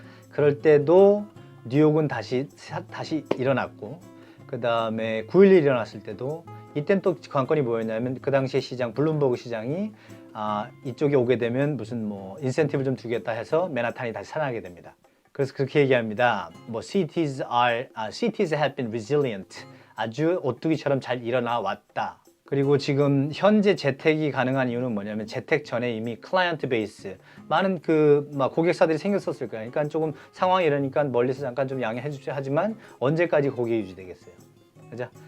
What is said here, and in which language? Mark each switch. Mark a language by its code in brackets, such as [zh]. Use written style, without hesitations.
[ko] 그럴 때도 뉴욕은 다시 일어났고, 그 다음에 9.11 일어났을 때도 이땐 또 관건이 뭐였냐면 그 당시에 시장 블룸버그 시장이 이쪽에 오게 되면 무슨 뭐 인센티브를 좀 주겠다 해서 맨하탄이 다시 살아나게 됩니다. 그래서 그렇게 얘기합니다. 뭐 [en] cities have been resilient. [ko] 아주 오뚜기처럼 잘 일어나 왔다. 그리고 지금 현재 재택이 가능한 이유는 뭐냐면 재택 전에 이미 클라이언트 베이스 많은 고객사들이 생겼었을 거예요. 그러니까 조금 상황이 이러니까 멀리서 잠깐 좀 양해해 주셔야 하지만 언제까지 거기에 유지되겠어요. 그죠?